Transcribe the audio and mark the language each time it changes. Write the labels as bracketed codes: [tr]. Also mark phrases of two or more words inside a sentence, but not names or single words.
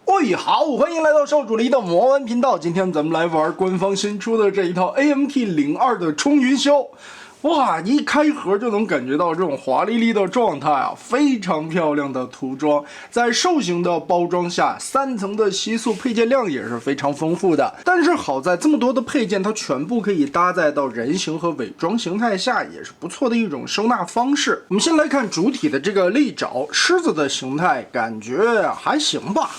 [zh] 位好，歡迎來到少主離的魔玩頻道。今天咱們來玩官方新出的這一套 AMT02的衝雲霄。哇，一開盒就能感覺到這種華麗麗的狀態啊，非常漂亮的塗裝，在獸型的包裝下，3層的吸塑配件量也是非常豐富的。但是好在這麼多的配件，它全部可以搭載到人形和偽裝形態下，也是不錯的一種收纳方式。我們先來看主體的這個利爪獅子的形態，感觉還行吧。